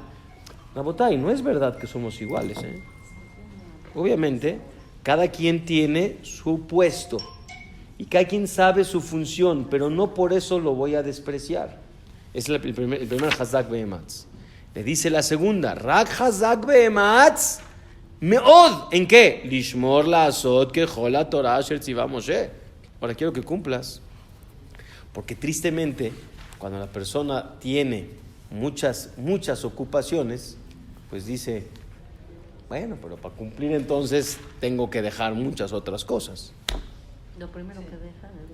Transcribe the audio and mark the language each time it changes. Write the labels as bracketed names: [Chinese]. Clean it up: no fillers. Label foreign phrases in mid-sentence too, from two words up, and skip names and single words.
[Spanish] Rabotay, no es verdad que somos iguales, ¿eh? Obviamente, cada quien tiene su puesto y cada quien sabe su función, pero no por eso lo voy a despreciar. Es el primer [Hebrew] חזק ואמץ. [Spanish] Le dice la segunda, [Hebrew] רק חזק ואמץ מאד. [Spanish] ¿En qué? [Hebrew] לשמר לעשות ככל התורה אשר צוה משה. [Spanish] Ahora quiero que cumplas. Porque tristemente, cuando la persona tiene muchas ocupaciones, pues dice, bueno, pero para cumplir entonces tengo que dejar muchas otras cosas. Lo primero que dejan es...